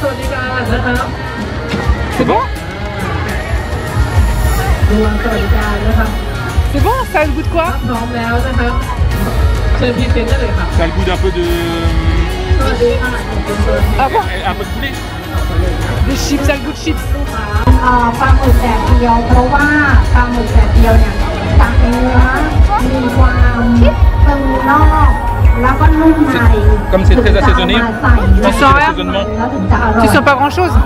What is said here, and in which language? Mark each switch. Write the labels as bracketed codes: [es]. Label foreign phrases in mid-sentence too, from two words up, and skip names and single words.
[fr] C'est bon? C'est bon? Ça a le goût de quoi? Ça a le goût d'un peu de... Ah bon? Un peu de poulet. Des chips, ça a le goût de chips. [th] ปลาหมึกแดดเดียวเพราะว่าปลาหมึกแดดเดียวเนี่ยจากเนื้อมีความตึงนอกแล้วก็นุ่มใน [fr] Comme c'est très assaisonné, Tu sens rien? [th] แล้วถึงจะอร่อย [fr] Tu sens pas grand chose?